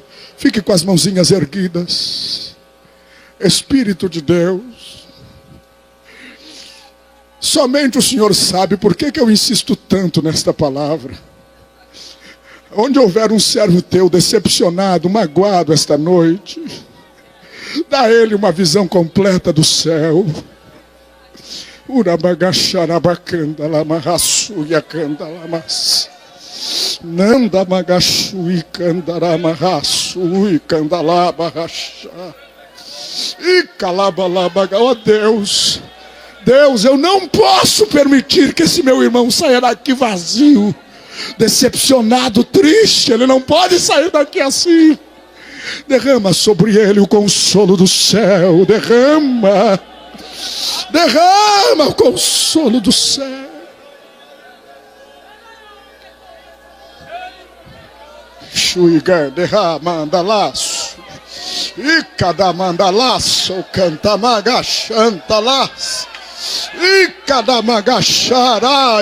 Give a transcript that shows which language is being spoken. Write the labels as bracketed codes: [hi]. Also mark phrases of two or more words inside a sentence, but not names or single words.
[pt] Fique com as mãozinhas erguidas. Espírito de Deus, somente o Senhor sabe por que eu insisto tanto nesta palavra. Onde houver um servo teu decepcionado, magoado esta noite, dá a ele uma visão completa do céu. Urabagacharabacandalamarraçuiacandalamas. Nanda magachui candaramaçui candalabarraxá. E calabalabaga. Oh Deus, Deus, eu não posso permitir que esse meu irmão saia daqui vazio, decepcionado, triste. Ele não pode sair daqui assim. Derrama sobre ele o consolo do céu. Derrama o consolo do céu. Xuiga derramandalaço. E cada mandalaço canta magachantalas. E cada magachará.